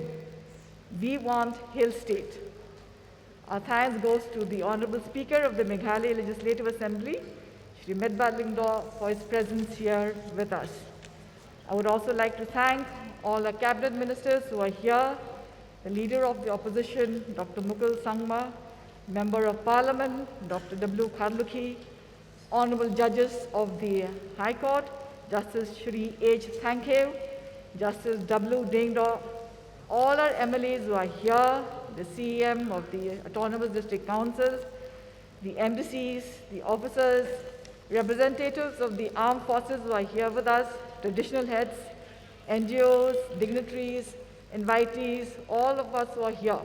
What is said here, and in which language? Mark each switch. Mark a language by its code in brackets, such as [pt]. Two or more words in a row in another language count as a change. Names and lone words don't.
[en] We want Hill State. Our thanks goes to the Honorable Speaker of the Meghalaya Legislative Assembly, Shri Medba Lingdo, for his presence here with us. I would also like to thank all our cabinet ministers who are here, the Leader of the Opposition, Dr. Mukul Sangma, Member of Parliament, Dr. W. Kharlukhi, Honorable Judges of the High Court, Justice Shri H. Thankhev, Justice W. Dingdo, all our MLAs who are here, the CEM of the Autonomous District Councils, the embassies, the officers, representatives of the armed forces who are here with us, traditional heads, NGOs, dignitaries, invitees, all of us who are here.